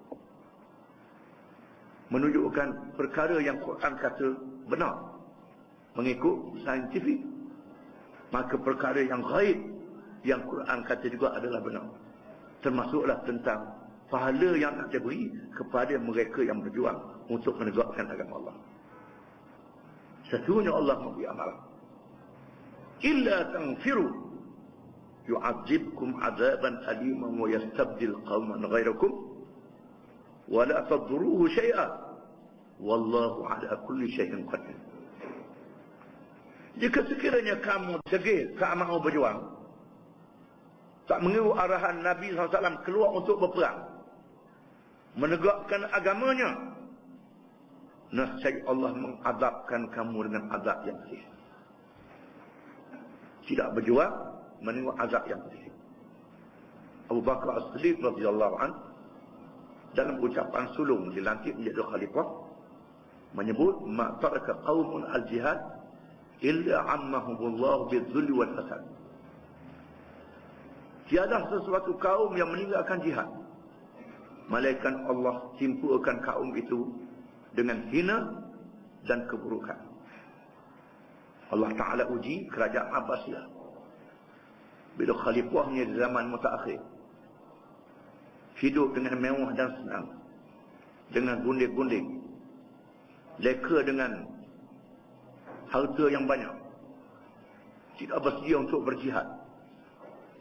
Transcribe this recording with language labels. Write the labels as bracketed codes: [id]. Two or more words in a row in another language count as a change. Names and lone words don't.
[ms] Menunjukkan perkara yang Quran kata benar mengikut saintifik. Maka perkara yang gaib yang Quran kata juga adalah benar. Termasuklah tentang pahala yang nak diberi kepada mereka yang berjuang untuk menegakkan agama Allah. Sesungguhnya Allah memberi amaran. [ar] إلا تنفروا يعذبكم عذابا أليما ويستبدل قوما غيركم ولا تضروه شيئا والله على كل شيء قدير. [ms] Jika sekiranya kamu degil, tak mahu berjuang, tak mengikut arahan Nabi SAW keluar untuk berperang, menegakkan agamanya, nescaya Allah mengadabkan kamu dengan azab yang pedih. Tidak berjuang, menengok azab yang pedih. Abu Bakar As-Siddiq [ar] رضي الله عنه [ms] dalam ucapan sulung dilantik menjadi khalifah menyebut, [ar] ما ترك قوم الجهاد إلا عمهم الله بالذل والحسد. [ms] Tiada sesuatu kaum yang meninggalkan jihad, malaikat Allah timpakan kaum itu dengan hina dan keburukan. Allah Ta'ala uji kerajaan Abbasiyah bila khalifahnya di zaman mutaakhir hidup dengan mewah dan senang, dengan gundik-gundik, leka dengan harta yang banyak, tidak bersedia untuk berjihad.